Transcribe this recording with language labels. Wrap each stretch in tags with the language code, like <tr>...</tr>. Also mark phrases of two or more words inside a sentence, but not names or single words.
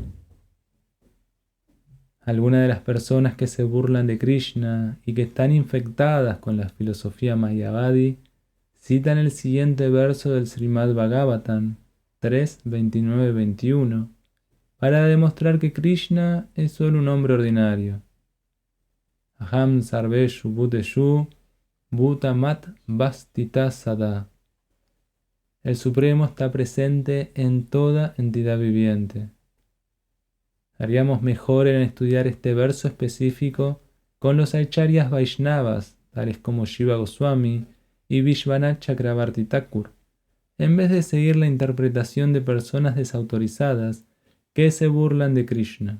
<es>Algunas de las personas que se burlan de Krishna y que están infectadas con la filosofía Mayavadi citan el siguiente verso del Srimad Bhagavatam 3.29-21 para demostrar que Krishna es solo un hombre ordinario.</es> <sa>अहं सर्वेषु भूतेषु भूतात्मावस्थितः सदा.</sa> <es>El Supremo está presente en toda entidad viviente. Haríamos mejor en estudiar este verso específico con los acharyas Vaishnavas, tales como Shiva Goswami y Vishwanath Chakravarti Thakur, en vez de seguir la interpretación de personas desautorizadas que se burlan de Krishna.</es>